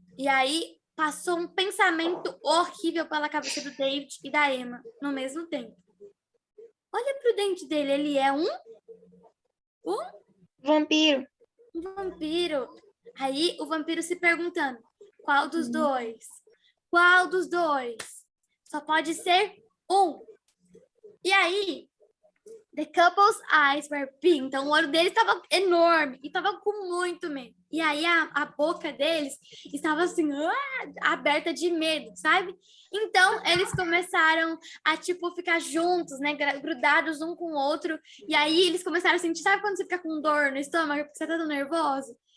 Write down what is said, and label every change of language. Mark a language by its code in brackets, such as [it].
[pt] E aí passou um pensamento horrível pela cabeça do David e da Emma no mesmo tempo. Olha pro dente dele, ele é um Vampiro. um vampiro. Aí o vampiro se perguntando, qual dos dois? Qual dos dois? Só pode ser um. E aí, [en] the couple's eyes were big. [pt] Então, o olho deles estava enorme e estava com muito medo. E aí, a boca deles estava assim, aberta de medo, sabe? Então, eles começaram a, tipo, ficar juntos, né? Grudados um com o outro. E aí, eles começaram a sentir, sabe quando você fica com dor no estômago porque você tá tão nervoso?